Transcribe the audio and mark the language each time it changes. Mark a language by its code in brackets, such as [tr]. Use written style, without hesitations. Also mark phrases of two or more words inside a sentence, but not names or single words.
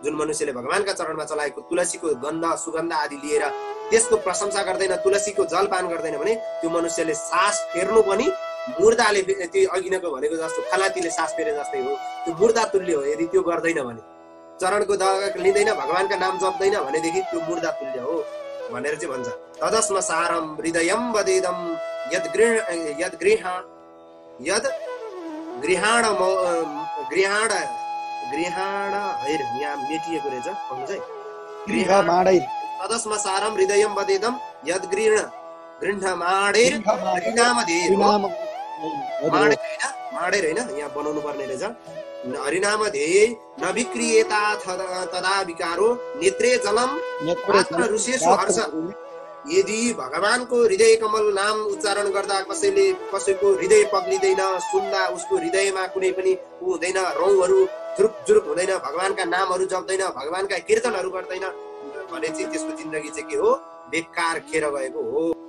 [ne] जुन मनुष्यले भगवानका चरणमा चलाएको तुलसीको गन्ध सुगन्ध आदि लिएर त्यसको प्रशंसा गर्दैन, तुलसीको जल पान गर्दैन भने त्यो मनुष्यले सास फेर्नु पनि मुर्दाले, त्यो अघि नै भनेको जस्तो खलातीले सास फेरे जस्तै हो, त्यो मुर्दा तुल्य हो। यदि त्यो गर्दैन भने, चरणको दग लिँदैन, भगवानका नाम जप्दैन भनेदेखि त्यो मुर्दा तुल्य हो भनेर चाहिँ भन्छ। [sa] तदस्म सारम हृदयम वदेदम यद गृहाण हैर [ne] यहाँ मेटिएको रहेछ भन्नुहोस् है। [sa] तदस्म सारम हृदयम वदेदम यद गृह्णमाणेर हरिनामधेय माडेर [ne] हैन, यहाँ बनाउनु पर्ने रहेछ। [sa] हरिनामधेय नविक्रियेता तदा विकारो नेत्रे जलम रुसेषु हर्ष। [ne] यदि भगवानको हृदय कमल नाम उच्चारण गर्दा कसैको हृदय पग्लिँदैन, सुन्दा उसको हृदयमा कुनै पनि हुँदैन, रौँहरू जुरुप जुरुप हुँदैन, भगवानका नामहरू जप्दैन, भगवानका कीर्तनहरू गर्दैन भने चाहिँ त्यसको जिन्दगी चाहिँ के हो, बेकार खेर गएको हो।